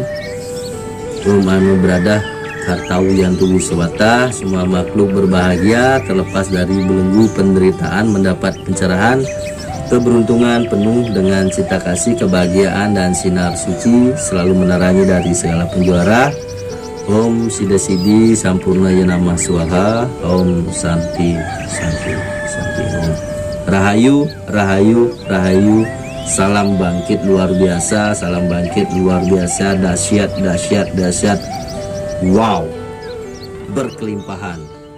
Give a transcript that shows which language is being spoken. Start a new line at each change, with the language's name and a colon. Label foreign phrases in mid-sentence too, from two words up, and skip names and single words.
Sanskrit: ओं आनो भद्राः क्रतवो यन्तु विश्वतः.
Indonesian: Semua makhluk berbahagia, terlepas dari belenggu penderitaan, mendapat pencerahan, keberuntungan penuh dengan cita kasih, kebahagiaan dan sinar suci selalu menerangi dari segala penjara.
Sanskrit: ओं सिद्ध सिद्धि सम्पूर्ण यनमः स्वाहा. ओं शान्तिः शान्तिः शान्तिः.
Balinese: Om Rahayu Rahayu Rahayu.
Indonesian: Salam bangkit luar biasa, salam bangkit luar biasa, dahsyat dahsyat dahsyat. Wow, berkelimpahan.